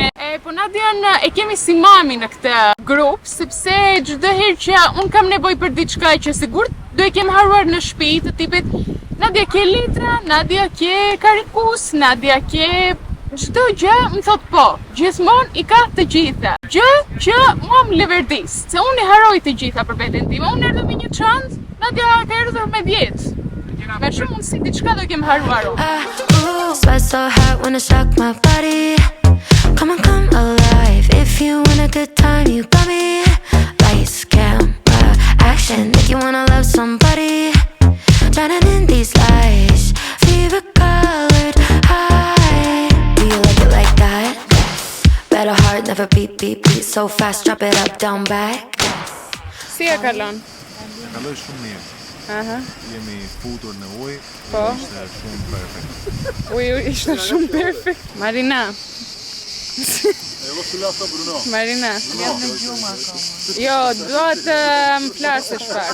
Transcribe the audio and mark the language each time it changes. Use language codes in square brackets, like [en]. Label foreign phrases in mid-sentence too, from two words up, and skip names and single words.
[sq] Po Nadia e kemi si mami në këtë grup, sepse çdo herë që unë kam nevojë për diçka që sigurt do e kem haruar në shtëpi, të tipit Nadia ke litra, Nadia ke karikus, Nadia ke çdo gjë, më thot po, gjithmonë i ka të gjitha. Gjë që mua më leverdis, se unë i haroj të gjitha për veten time. Unë erdhëm me një çantë, Nadia ka erdhur me 10. Me shumë mundësi diçka do kem haruar. [en] Sweat so hot when I shock my body. Come on, come alive. If you want a good time, you got me. Lights, camera, action. Make you wanna love somebody. Drowning in these lights. Fever colored high. Do you like it like that? Better heart, never beat, beat, beat so fast. Drop it up, down, back. [sq] Si e kalon? Kaloj shumë mirë. Jemi futur në ujë, Po. ishte shumë perfekt. Uju ishte shumë perfekt. Marina. Marina. Jo, do të më flasësh pak.